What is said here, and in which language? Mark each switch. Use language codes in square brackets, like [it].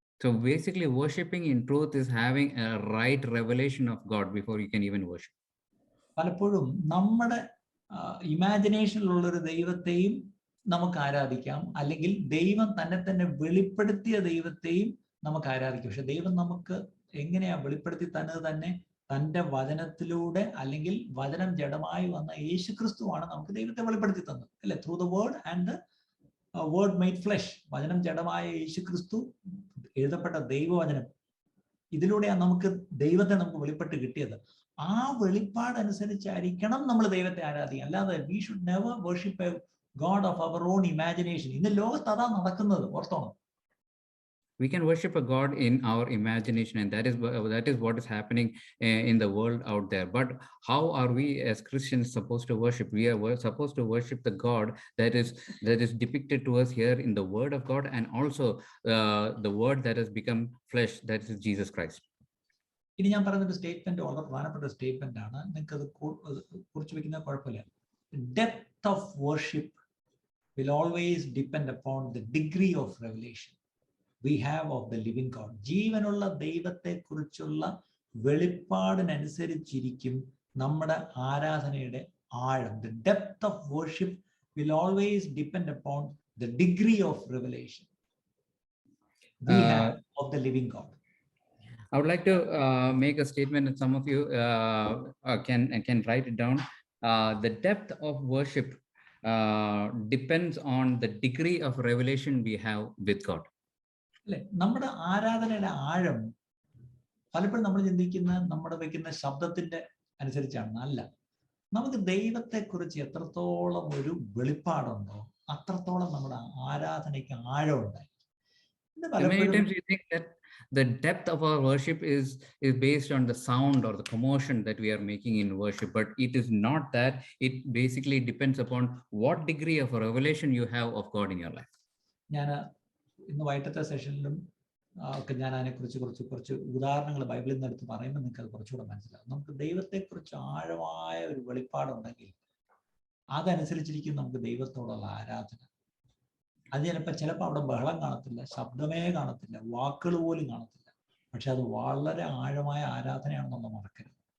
[en] So basically worshipping in truth is having a right revelation of God before you can even worship. [ml] പലപ്പോഴും നമ്മുടെ ഇമാജിനേഷനിലുള്ളൊരു ദൈവത്തെയും നമുക്ക് ആരാധിക്കാം, അല്ലെങ്കിൽ ദൈവം തന്നെ വെളിപ്പെടുത്തിയ ദൈവത്തെയും നമുക്ക് ആരാധിക്കാം. പക്ഷെ ദൈവം നമുക്ക് എങ്ങനെയാ വെളിപ്പെടുത്തി തന്നെ തൻ്റെ വചനത്തിലൂടെ, അല്ലെങ്കിൽ വചനം ജഡമായി വന്ന യേശുക്രിസ്തുവാണ് നമുക്ക് ദൈവത്തെ വെളിപ്പെടുത്തി തന്നത്, അല്ലെ? [en] Through the word and the word made flesh. [ml] വചനം ജഡമായ യേശുക്രിസ്തു, എഴുതപ്പെട്ട ദൈവവചനം, ഇതിലൂടെയാണ് നമുക്ക് ദൈവത്തെ നമുക്ക് വെളിപ്പെട്ട് കിട്ടിയത്. ആ വെളിപ്പാട് അനുസരിച്ചായിരിക്കണം നമ്മൾ ദൈവത്തെ ആരാധിക്കുക. അല്ലാതെ [en] We should never worship a god of our own imagination. [ml] ഇന്ന് ലോകത്ത് അതാ നടക്കുന്നത്, ഓർത്തോണം. [en] We can worship a God in our imagination, and that is what is happening in the world out there. But how are we as Christians supposed to worship? We are supposed to worship the God that is depicted to us here in the Word of God, and also the Word that has become flesh, that is Jesus Christ. [ml] ഇനി ഞാൻ പറഞ്ഞൊരു statement വളരെ പ്രധാനപ്പെട്ട statement ആണ്. നിങ്ങൾക്ക് അത് കുറിച്ച് വെക്കുന്ന കുഴപ്പമില്ല. [en] Depth of worship will always depend upon the degree of revelation we have of the living God. [ml] ജീവനുള്ള ദൈവത്തെ കുറിച്ചുള്ള വെളിപ്പാടിനനുസരിച്ചിരിക്കും നമ്മുടെ ആരാധനയുടെ ആഴം. [en] The depth of worship will always depend upon the degree of revelation we have of the living God. I would like to make a statement, and some of you can write it down. The depth of worship depends on the degree of revelation we have with God. [ml] അല്ലെ? നമ്മുടെ ആരാധനയുടെ ആഴം പലപ്പോഴും നമ്മൾ നമ്മുടെ വയ്ക്കുന്ന ശബ്ദത്തിന്റെ അനുസരിച്ചാണ്. അല്ല, നമുക്ക് ദൈവത്തെ കുറിച്ച് എത്രത്തോളം ഒരു വെളിപ്പാടുണ്ടോ അത്രത്തോളം നമ്മുടെ ആരാധനയ്ക്ക് ആഴം ഉണ്ടായി. [en] Many times we think that the depth of our worship is based on the sound or the commotion that we are making in worship, but it is not that. It basically depends upon what degree of revelation you have of God in your life. [ml] ഞാൻ ഇന്ന് വൈകിട്ടത്തെ സെഷനിലും ഒക്കെ ഞാൻ അതിനെക്കുറിച്ച് കുറച്ച് ഉദാഹരണങ്ങൾ ബൈബിളിൽ നിന്ന് എടുത്ത് പറയുമ്പോൾ നിങ്ങൾക്ക് അത് കുറച്ചുകൂടെ മനസ്സിലാവും. നമുക്ക് ദൈവത്തെക്കുറിച്ച് ആഴമായ ഒരു വെളിപ്പാടുണ്ടെങ്കിൽ അതനുസരിച്ചിരിക്കും നമുക്ക് ദൈവത്തോടുള്ള ആരാധന. അത് ചിലപ്പോൾ അവിടെ ബഹളം കാണത്തില്ല, ശബ്ദമേ കാണത്തില്ല, വാക്കുകൾ പോലും കാണത്തില്ല, പക്ഷെ അത് വളരെ ആഴമായ ആരാധനയാണെന്നുള്ള മറക്കരുത്.